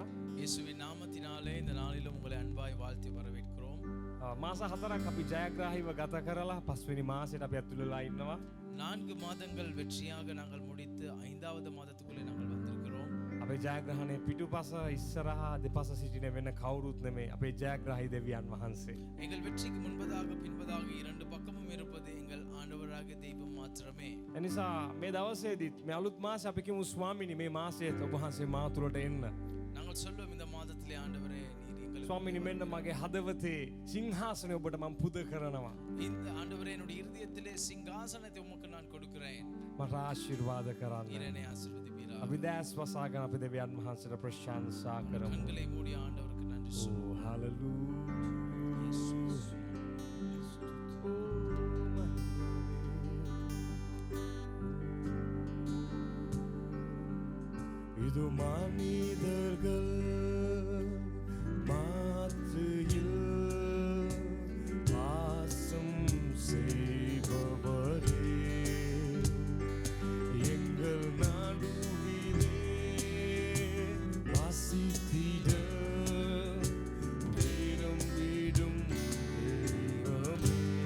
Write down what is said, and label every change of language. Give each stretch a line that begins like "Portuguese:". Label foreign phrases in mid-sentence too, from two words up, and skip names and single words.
Tamil: இயேசுவின் நாமத்தினாலே இந்த நாளிலும் உங்களை அன்பாய் வாழ்த்தி வரவேற்கிறோம்.
Sinhala: මාස 4ක් අපි ජයග්‍රාහීව ගත කරලා පස්වෙනි මාසෙට අපි ඇතුළලා ඉන්නවා.
Tamil: 4 மாதங்கள் வெற்றியாக நாங்கள் முடித்து 5வது மாதத்துக்குள்ளே நாங்கள் வந்திருக்கிறோம்.
Sinhala: අපේ ජයග්‍රහණය පිටුපස ඉස්සරහා දෙපස සිටින වෙන කවුරුත් නෙමෙයි. අපේ ජයග්‍රාහී දෙවියන් වහන්සේ.
Tamil: எங்கள் வெற்றிக்கு முன்பதாக பின்பதாக இரண்டு பக்கமும் இருப்பது எங்கள் ஆண்டவராகிய தெய்வம் மாத்திரமே.
Sinhala: එනිසා මේ දවසේදීත් මේ අලුත් මාසෙ අපි කියමු ස්වාමීනි මේ මාසයේත් ඔබ වහන්සේ මා තුළට එන්න.
Tamil: நாங்கள் சொல்லுவோம் இந்த மாதத்திலே ஆண்டவரே நீர் எங்களுக்கு
Sinhala: ස්වාමීනි මෙන්න මගේ හදවතේ සිංහාසනය ඔබට මම පුද කරනවා.
Tamil: இந்த ஆண்டவரே என்னுடைய இருதயத்திலே சிங்காசனத்தை உமக்கு நான் கொடுக்கிறேன்.
Sinhala: මට ආශිර්වාද කරන්න.
Tamil: நீர் என்னை ஆசீர்வதிப்பீராக.
Sinhala: අපි දැස් වසාගෙන අපි දෙවියන් වහන්සේට ප්‍රශංසා කරමු.
Tamil: கண்களை மூடி ஆண்டவருக்கு நன்றி சொல்லுவோம்.
English: Oh, hallelujah.
Tamil: இது மனிதர்கள் மாத்தியில் வாசம் செய்பவரே எங்கள் நடுவிலே வாசித்திட வீரம் வீடும் தெய்வமே.